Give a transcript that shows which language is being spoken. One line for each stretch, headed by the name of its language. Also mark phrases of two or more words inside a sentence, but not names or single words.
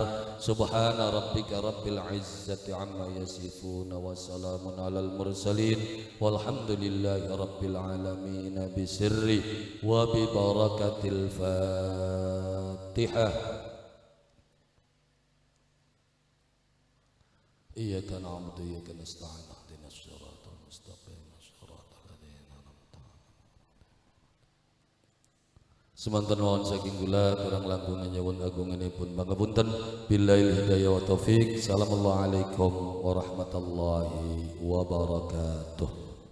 Arabic: سبحان ربك رب العزة عما يصفون وسلام على المرسلين والحمد لله رب العالمين بسر وببركة الفاتحة. إياك نعبد وإياك نستعين اهدنا الصراط المستقيم صراط الذين أنعمت عليهم.
Javanese: Semanten wawon saking kula kurang langkung nyuwun agunganipun pangapunten.
Arabic: بالله الهداية والتوفيق. السلام عليكم ورحمة الله وبركاته.